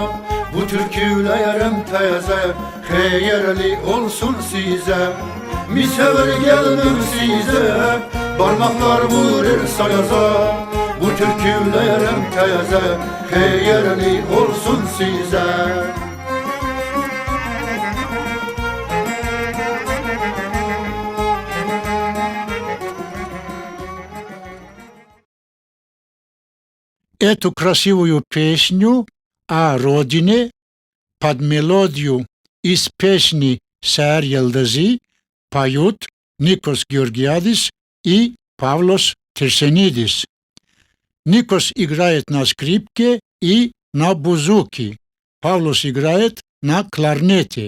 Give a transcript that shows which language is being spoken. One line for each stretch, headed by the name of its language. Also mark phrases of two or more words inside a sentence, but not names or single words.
Turkish: Bu türkülerim teze, hayırlı olsun size. Misafir geldim size, parmaklar vurur sayaza. Bu türkülerim teze, hayırlı olsun size.
Russian: Эту красивую песню о родине под мелодию из песни «Seher Yıldızı» поют Nikos Georgiadis и Pavlos Tersenidis. Nikos играет на скрипке и на бузуки. Pavlos играет на кларнете.